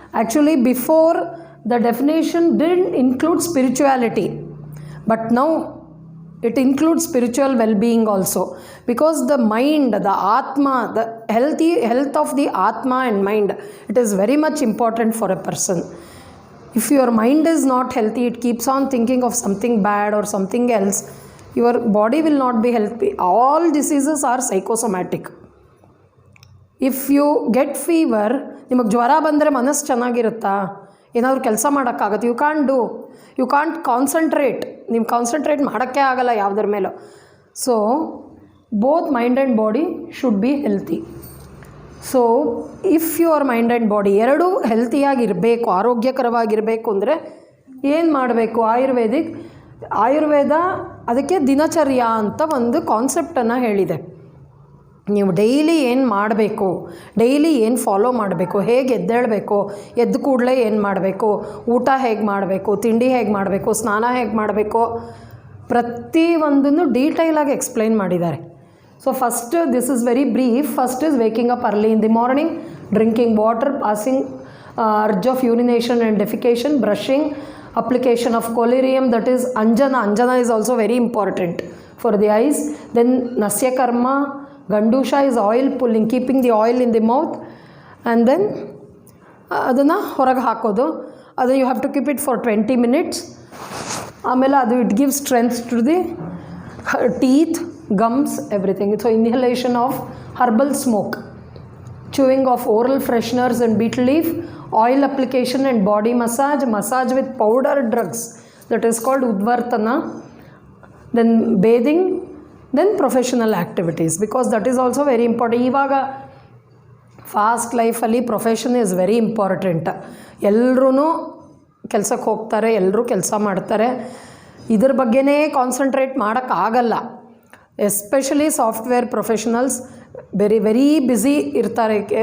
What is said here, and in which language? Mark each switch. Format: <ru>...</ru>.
<en>Actually, before the definition didn't include spirituality, but now it includes spiritual well-being also, because the mind, the Atma, the health of the Atma and mind, it is very much important for a person. If your mind is not healthy, it keeps on thinking of something bad or something else, your body will not be healthy. All diseases are psychosomatic. If you get fever,</en> <kn>ನಿಮಗೆ ಜ್ವರ ಬಂದರೆ ಮನಸ್ಸು ಚೆನ್ನಾಗಿರುತ್ತಾ? ಏನಾದರೂ ಕೆಲಸ ಮಾಡೋಕ್ಕಾಗತ್ತೆ?</kn> <en>You can't concentrate.</en> <kn>ನೀವು concentrate ಮಾಡೋಕ್ಕೆ ಆಗಲ್ಲ ಯಾವುದ್ರ ಮೇಲೂ.</kn> <en>So both mind and body should be healthy. So if your mind and body</en> <kn>ಎರಡೂ ಹೆಲ್ತಿಯಾಗಿರಬೇಕು, ಆರೋಗ್ಯಕರವಾಗಿರಬೇಕು ಅಂದರೆ ಏನು ಮಾಡಬೇಕು? ಆಯುರ್ವೇದ ಅದಕ್ಕೆ ದಿನಚರ್ಯ ಅಂತ ಒಂದು ಕಾನ್ಸೆಪ್ಟನ್ನು ಹೇಳಿದೆ. ನೀವು ಡೈಲಿ ಏನು ಮಾಡಬೇಕು, ಡೈಲಿ ಏನು ಫಾಲೋ ಮಾಡಬೇಕು, ಹೇಗೆ ಎದ್ದೇಳಬೇಕು, ಎದ್ದು ಕೂಡಲೇ ಏನು ಮಾಡಬೇಕು, ಊಟ ಹೇಗೆ ಮಾಡಬೇಕು, ತಿಂಡಿ ಹೇಗೆ ಮಾಡಬೇಕು, ಸ್ನಾನ ಹೇಗೆ ಮಾಡಬೇಕು, ಪ್ರತಿಯೊಂದನ್ನು ಡೀಟೈಲಾಗಿ ಎಕ್ಸ್ಪ್ಲೈನ್ ಮಾಡಿದ್ದಾರೆ.</kn> <en>So first, this is very brief. First is waking up early in the morning, drinking water, passing urge of urination and defecation, brushing, application of collyrium, that is anjana is also very important for the eyes. Then nasya karma, gandusha is oil pulling, keeping the oil in the mouth, and then</en> <kn>adana horage hakodu.</kn> <en>Adu you have to keep it for 20 minutes.</en> <kn>ಆಮೇಲೆ ಅದು</kn> <en>It gives strength to the teeth, gums, everything. So inhalation of herbal smoke, chewing of oral fresheners and betel leaf, oil application and body massage with powdered drugs, that is called udvartana, then bathing, then professional activities, because that is also very important.</en> <kn>ಇವಾಗ fast ಲೈಫಲ್ಲಿ</kn> <en>Profession is very important.</en> <kn>ಎಲ್ಲರೂ ಕೆಲಸಕ್ಕೆ ಹೋಗ್ತಾರೆ, ಎಲ್ಲರೂ ಕೆಲಸ ಮಾಡ್ತಾರೆ. ಇದ್ರ ಬಗ್ಗೆನೇ ಕಾನ್ಸಂಟ್ರೇಟ್ ಮಾಡೋಕ್ಕಾಗಲ್ಲ. Especially software professionals very busy ಇರ್ತಾರೆ.</kn>